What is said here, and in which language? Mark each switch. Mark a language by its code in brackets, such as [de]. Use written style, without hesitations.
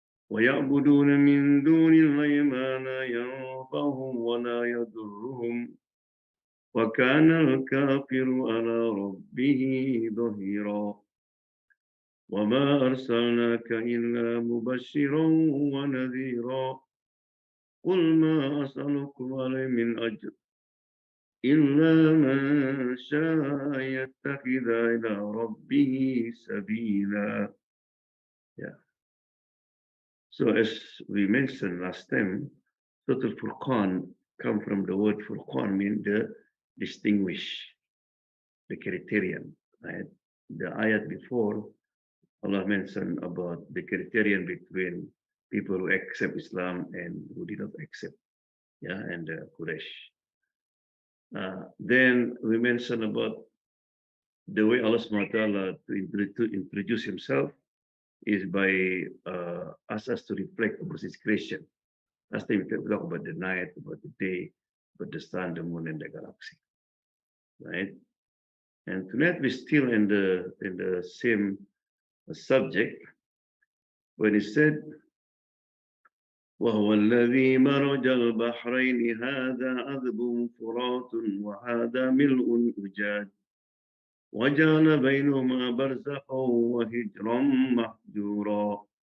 [ar] ويعبدون من دون الله ما لا ينفعهم ولا يضرهم وكان الكافر على ربه ظهيرا وما أرسلناك إلا مبشرا ونذيرا قل ما أسألكم عليه من أجر إلا من شاء يتخذ إلى ربه سبيلا. [en] Yeah. So as we mentioned last time, Surah Al-Furqan come from the word Furqan, mean the distinguish, the criterion, right? The ayat before, Allah mentioned about the criterion between people who accept Islam and who did not accept, yeah, and Quraysh. Then we mentioned about the way Allah SWT to introduce himself is by ask us to reflect about his creation. Last time we talked about the night, about the day, about the sun, the moon, and the galaxy, right? And tonight we're still in the same subject when he said, [ar] وهو الذي مرج البحرين هذا عذب فرات وهذا ملء أجاج وجعل بينهما برزخا وحجرا محجورا.